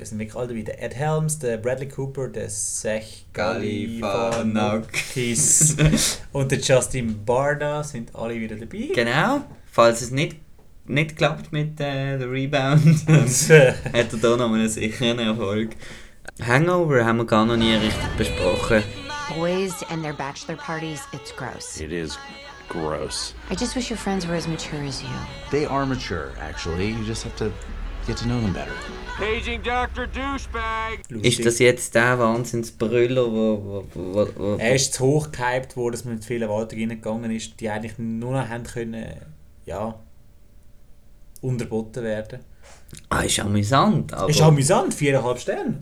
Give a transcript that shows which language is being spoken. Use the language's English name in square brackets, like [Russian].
[German] Es sind wirklich alle wie der Ed Helms, der Bradley Cooper, der Zach Galifianakis und der Justin Barda sind alle wieder dabei. Genau. Falls es nicht klappt mit The Rebound, hat er da noch einen sicheren Erfolg. Hangover haben wir gar noch nie richtig besprochen. [English] Boys and their bachelor parties, it's gross. It is gross. I just wish your friends were as mature as you. They are mature, actually. You just have to get to know them better. Paging Dr. Douchebag! [German] Ist das jetzt der Wahnsinnsbrüller, wo er ist zu hoch gehypt, wo das mit vielen Worten reingegangen ist, die eigentlich nur noch haben können, ja, unterboten werden. Ah, ist amüsant. Aber ist amüsant, 4,5 Sterne.